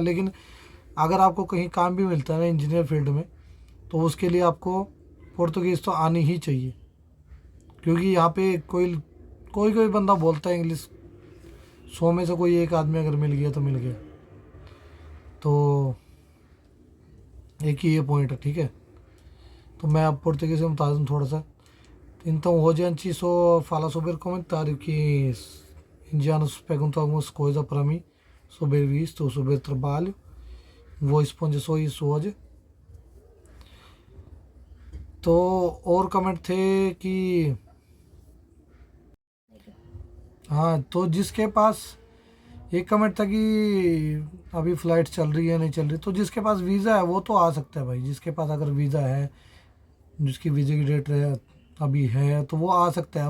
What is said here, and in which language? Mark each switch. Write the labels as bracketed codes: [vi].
[hi] लेकिन अगर आपको कहीं काम भी मिलता है ना इंजीनियर फील्ड में, तो उसके लिए आपको पुर्तगीज़ तो आनी ही चाहिए। क्योंकि यहाँ पे कोई कोई कोई बंदा बोलता है इंग्लिश, 100 में से कोई एक आदमी अगर मिल गया तो मिल गया। तो एक ही ये पॉइंट है, ठीक है। तो मैं अब पुर्तगीज़ में बता दूँ थोड़ा सा। [pt] Então hoje a gente só fala sobre o comentário que indianos perguntam algumas coisas para mim sobre visto ou sobre trabalho. Vou responder só isso hoje. [hi] तो और कमेंट थे कि हाँ, तो जिसके पास एक कमेंट था कि अभी फ़्लाइट चल रही है नहीं चल रही, तो जिसके पास वीज़ा है वो तो आ सकता है भाई। जिसके पास अगर वीज़ा है, जिसकी वीज़े की डेट है अभी है, तो वो आ सकता है।